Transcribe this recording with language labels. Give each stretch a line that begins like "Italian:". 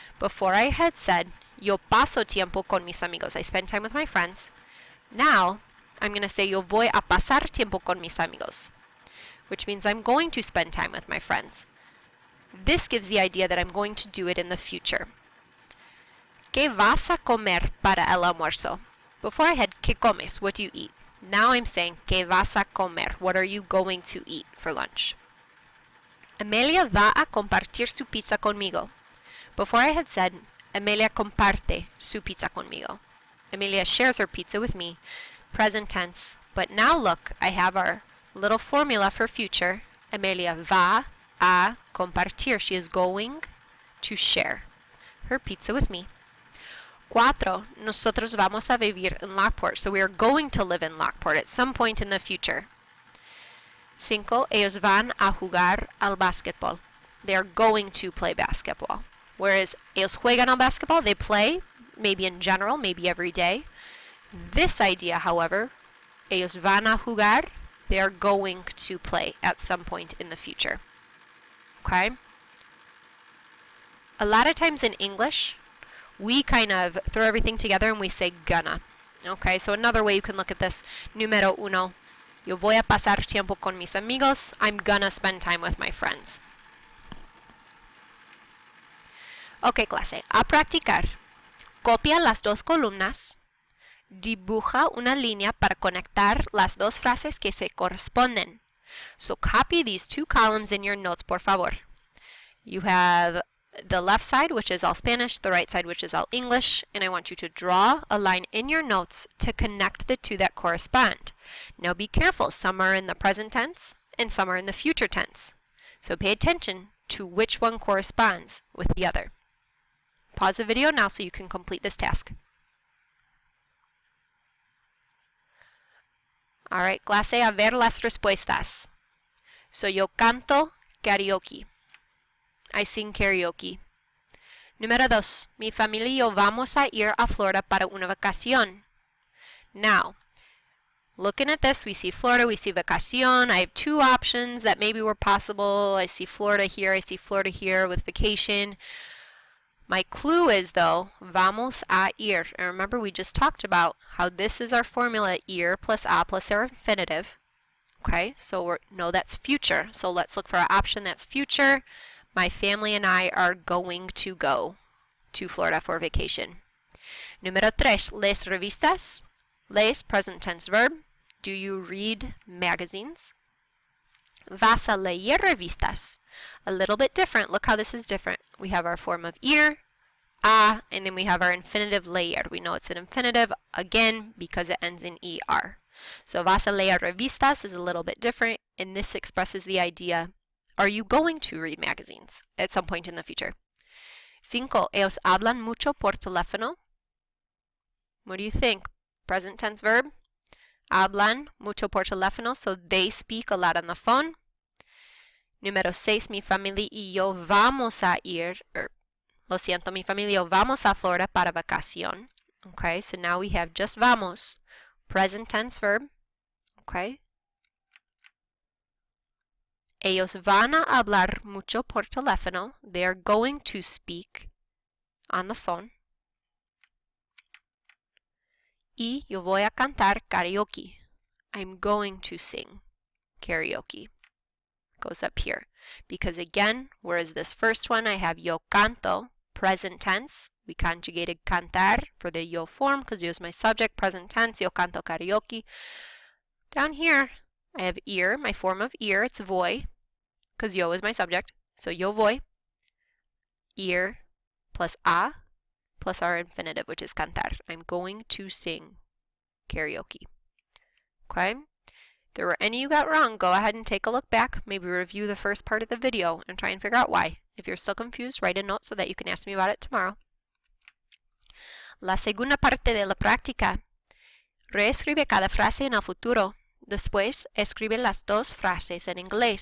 English: Before I had said,
Spanish: yo paso tiempo con mis amigos.
English: I spend time with my friends. Now, I'm going to say,
Spanish: yo voy a pasar tiempo con mis amigos,
English: which means I'm going to spend time with my friends. This gives the idea that I'm going to do it in the future.
Spanish: ¿Qué vas a comer para el almuerzo?
English: Before I had,
Spanish: ¿qué comes?
English: What do you eat? Now I'm saying,
Spanish: ¿qué vas a comer?
English: What are you going to eat for lunch?
Spanish: Amelia va a compartir su pizza conmigo.
English: Before I had said,
Spanish: Amelia comparte su pizza conmigo.
English: Amelia shares her pizza with me. Present tense. But now look, I have our little formula for future.
Spanish: Amelia va a compartir.
English: She is going to share her pizza with me. 4.
Spanish: Nosotros vamos a vivir en Lockport.
English: So we are going to live in Lockport at some point in the future. 5.
Spanish: Ellos van a jugar al básquetbol.
English: They are going to play basketball. Whereas
Spanish: ellos juegan al básquetbol,
English: they play, maybe in general, maybe every day. This idea, however,
Spanish: ellos van a jugar,
English: they are going to play at some point in the future. Okay? A lot of times in English, we kind of throw everything together and we say gonna. Okay, so another way you can look at this, número 1,
Spanish: yo voy a pasar tiempo con mis amigos.
English: I'm gonna spend time with my friends.
Spanish: Ok, clase, a practicar. Copia las dos columnas. Dibuja una línea para conectar las dos frases que se corresponden.
English: So copy these two columns in your notes,
Spanish: por favor.
English: You have the left side, which is all Spanish, the right side, which is all English, and I want you to draw a line in your notes to connect the two that correspond. Now be careful, some are in the present tense and some are in the future tense. So pay attention to which one corresponds with the other. Pause the video now so you can complete this task.
Spanish: Alright, clase, a ver las respuestas. So yo canto karaoke.
English: I sing karaoke.
Spanish: Número 2. Mi familia y yo vamos a ir a Florida para una vacación.
English: Now, looking at this, we see Florida, we see vacación. I have two options that maybe were possible. I see Florida here, I see Florida here with vacation. My clue is, though,
Spanish: vamos a ir.
English: And remember, we just talked about how this is our formula, ir plus a plus our infinitive. Okay, so no, that's future. So let's look for our option that's future. My family and I are going to go to Florida for vacation.
Spanish: Número 3. ¿Lees revistas? Lees,
English: present tense verb. Do you read magazines?
Spanish: Vas a leer revistas.
English: A little bit different. Look how this is different. We have our form of ir, a, and then we have our infinitive leer. We know it's an infinitive, again, because it ends in er. So
Spanish: vas a leer revistas
English: is a little bit different, and this expresses the idea, are you going to read magazines at some point in the future? 5.
Spanish: Ellos hablan mucho por teléfono.
English: What do you think? Present tense verb.
Spanish: Hablan mucho por teléfono,
English: so they speak a lot on the phone. Número 6.
Spanish: Mi familia y yo vamos a ir, lo siento, mi familia y yo vamos a Florida para vacación.
English: Okay, so now we have just vamos, present tense verb. Okay.
Spanish: Ellos van a hablar mucho por teléfono.
English: They are going to speak on the phone.
Spanish: Y yo voy a cantar karaoke.
English: I'm going to sing karaoke. Goes up here. Because again, whereas this first one I have
Spanish: yo canto,
English: present tense. We conjugated cantar for the yo form because yo is my subject, present tense,
Spanish: yo canto karaoke.
English: Down here, I have ir, my form of ir, it's voy, because yo is my subject. So yo voy, ir plus a plus our infinitive, which is cantar. I'm going to sing karaoke. Okay? If there were any you got wrong, go ahead and take a look back, maybe review the first part of the video and try and figure out why. If you're still confused, write a note so that you can ask me about it tomorrow.
Spanish: La segunda parte de la práctica. Reescribe cada frase en el futuro. Después, escribe las dos frases en inglés.